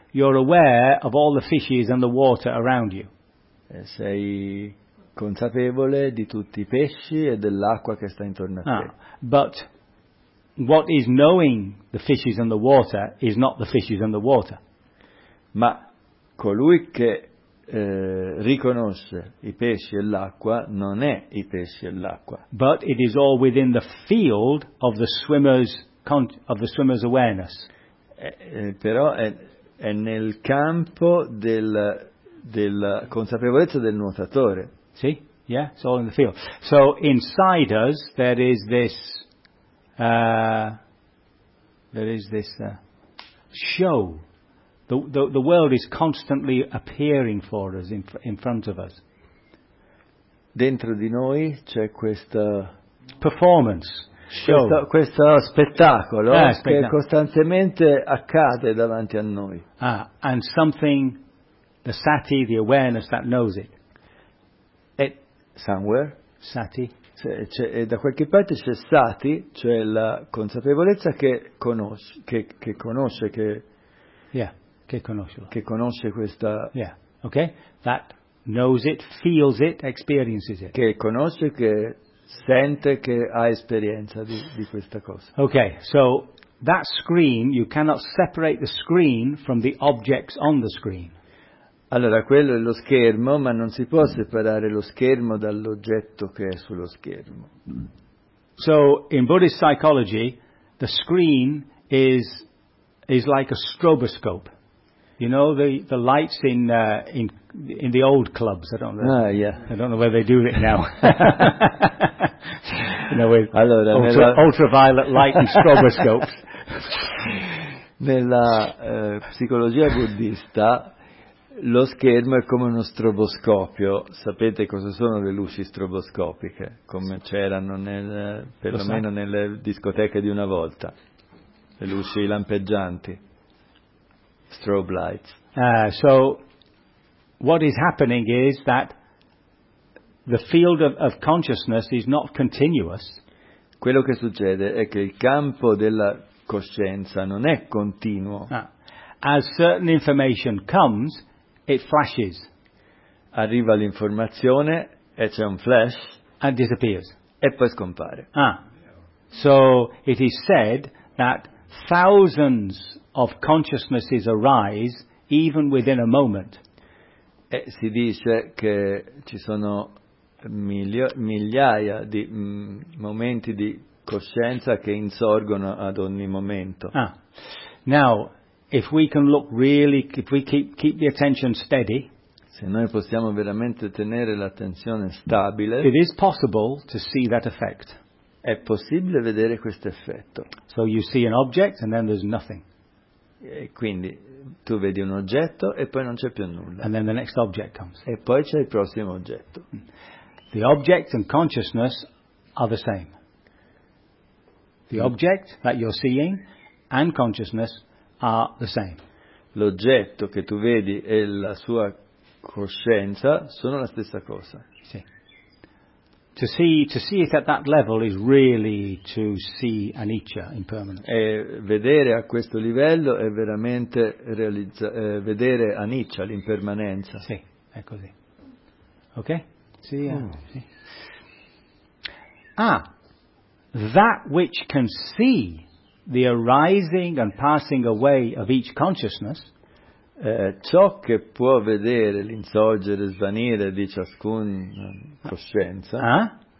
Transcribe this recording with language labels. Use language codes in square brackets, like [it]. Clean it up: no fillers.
[en] you're aware of all the fishes and the water around you. [it] E sei consapevole di tutti I pesci e dell'acqua che sta intorno a te. [en] Ah, but what is knowing the fishes and the water is not the fishes and the water. [it] Ma colui che riconosce I pesci e l'acqua non è I pesci e l'acqua. [en] But it is all within the field of the swimmer's awareness. [it] Però è nel campo della consapevolezza del nuotatore. [en] See? Yeah, it's all in the field. So inside us there is this show. The world is constantly appearing for us in front of us. [it] Dentro di noi c'è questa [en] performance, show. [it] Questo spettacolo che costantemente accade davanti a noi. [en] Ah, and something, the sati, the awareness that knows it. Somewhere. [pi] Sati. [it] E da qualche parte c'è sati, cioè la consapevolezza che conosce questa. [en] Yeah. Okay. That knows it, feels it, experiences it. [it] Che conosce, che sente, che ha esperienza di questa cosa. [en] Okay. So that screen, you cannot separate the screen from the objects on the screen. [it] Allora, quello è lo schermo, ma non si può separare lo schermo dall'oggetto che è sullo schermo. [en] So in Buddhist psychology, the screen is like a stroboscope. You know the lights in the old clubs. I don't know. Yeah. I don't know where they do it now. You know, with [it] allora, [en] ultraviolet light and stroboscopes. [it] Nella psicologia buddista lo schermo è come uno stroboscopio. Sapete cosa sono le luci stroboscopiche? Come c'erano perlomeno nelle discoteche di una volta, le luci lampeggianti. [en] Strobe lights. So, what is happening is that the field of consciousness is not continuous. [it] Quello che succede è che il campo della coscienza non è continuo. [en] As certain information comes, it flashes. [it] Arriva l'informazione e c'è un flash. [en] And disappears. [it] E poi scompare. [en] So it is said that thousands of consciousnesses arise even within a moment. [it] E si dice che ci sono migliaia di momenti di coscienza che insorgono ad ogni momento. [en] Now, if we can look really, if we keep the attention steady, [it] se noi possiamo veramente tenere l'attenzione stabile, [en] it is possible to see that effect. [it] È possibile vedere questo effetto. [en] So you see an object and then there's nothing. [it] E quindi tu vedi un oggetto e poi non c'è più nulla. [en] And then the next object comes. [it] E poi c'è il prossimo oggetto. [en] The object and consciousness are the same. The object that you're seeing and consciousness are the same. [it] L'oggetto che tu vedi e la sua coscienza sono la stessa cosa. Sì. [en] To see it at that level is really to see anicca, impermanence. [it] E vedere a questo livello è veramente vedere anicca, l'impermanenza. Sì, è così. Okay? Sì, sì. [en] That which can see the arising and passing away of each consciousness. [it] Ciò che può vedere l'insorgere e svanire di ciascun coscienza.